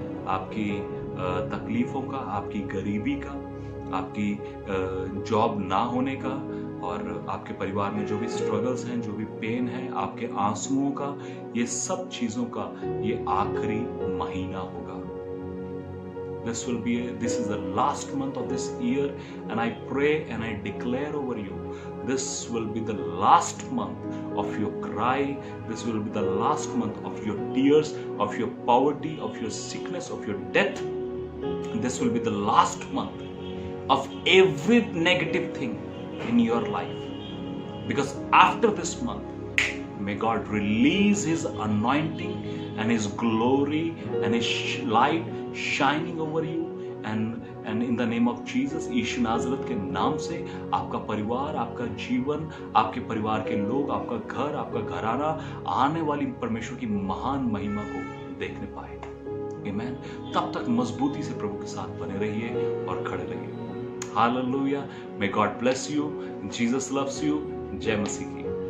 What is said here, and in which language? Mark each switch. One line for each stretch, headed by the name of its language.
Hindi: आपकी तकलीफों का, आपकी गरीबी का, आपकी जॉब ना होने का, और आपके परिवार में जो भी स्ट्रगल्स हैं, जो भी पेन है, आपके आंसुओं का, ये सब चीजों का ये आखिरी महीना होगा।
English: This is the last month of this year, and I pray and I declare over you, this will be the last month of your cry. This will be the last month of your tears, of your poverty, of your sickness, of your death. This will be the last month of every negative thing in your life, because after this month, may God release His anointing and His glory and His light shining over you, and in the name of Jesus,
Hindi: यीशु नाज़रेत के नाम से आपका परिवार, आपका जीवन, आपके परिवार के लोग, आपका घर, आपका घराना आने वाली परमेश्वर की महान महिमा को देखने पाए। आमीन। तब तक मजबूती से प्रभु के साथ बने रहिए और खड़े रहिए। Hallelujah.
English: May God bless you. Jesus loves you.
Hindi: जय मसीह की।